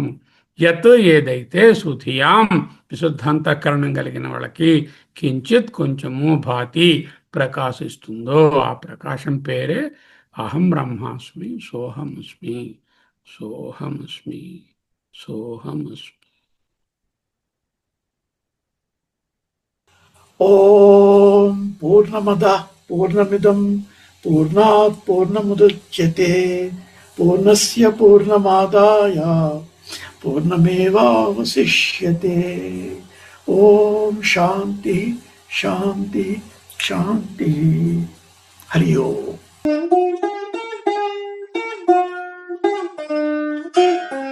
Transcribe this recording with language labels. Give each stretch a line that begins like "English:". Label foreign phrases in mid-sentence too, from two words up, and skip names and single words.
Telugu: యత్ ఏదైతే, సుధియాం విశుద్ధాంతఃకరణం కలిగిన వాళ్ళకి, కించిత్ కొంచెము, భాతి ప్రకాశిస్తుందో ఆ ప్రకాశం పేరే
Sanskrit: అహం బ్రహ్మాస్మి సోహమస్మి సోహమస్మి
Telugu: సోహమస్మి.
Sanskrit: ఓం పూర్ణమద పూర్ణమిదం పూర్ణాత్ పూర్ణముదచ్యతే పూర్ణస్య పూర్ణమాదాయ పూర్ణమేవావశిష్యతే. ఓం శాంతి శాంతి శాంతి. హరి ఓం.